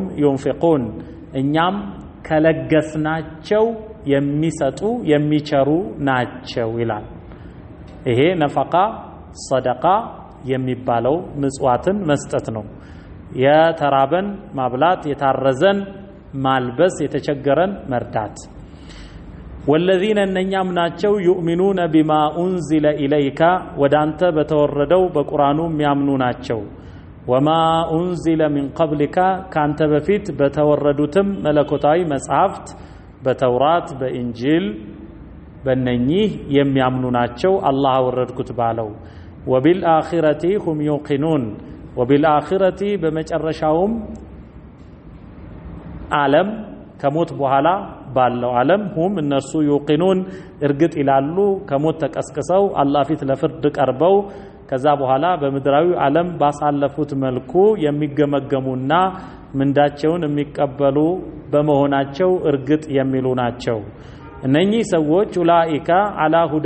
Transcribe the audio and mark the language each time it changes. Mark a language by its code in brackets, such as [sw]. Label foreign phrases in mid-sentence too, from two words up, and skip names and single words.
[am] ينفقون እኛም ከለገስናቸው የሚሰጡ የሚቸሩ ናቸው ይላል ይሄ ነፈቃ ሰደቃ የሚባለው ምጽዋትን መስጠት ነው የተራበን ማብላት የታረዘን ማልበስ የተቸገረን መርዳት والذين እነኛም ናቸው [ar] يؤمنون بما أنزل إليك [am] ወዳንተ በተወረደው በቁርአኑ የሚያምኑ ናቸው [ar] وما أنزل من قبلك [am] ካንተ በፊት በተወረዱትም መለኮታዊ መጽሐፍት በተውራት በኢንጂል በእነኚህ የሚያምኑ ናቸው አላህ ወረድኩት ባለው [ar] وبالآخرة هم يوقنون وبالآخرة [am] በመጨረሻውም ዓለም ከሞት በኋላ ባለው ዓለም هم እነሱ يوقنون እርግጥ ይላሉ ከሞት ተቀስቅሰው አላህ ፊት ለፍርድ ቀርበው ከዛ በኋላ በምድራዊ ዓለም ባሳለፉት መልኩ የሚገመገሙና ምንዳቸውን የሚቀበሉ በመሆናቸው እርግጥ የሚሉ ናቸው እነኚህ ሰዎች [ar] أولئك على هدى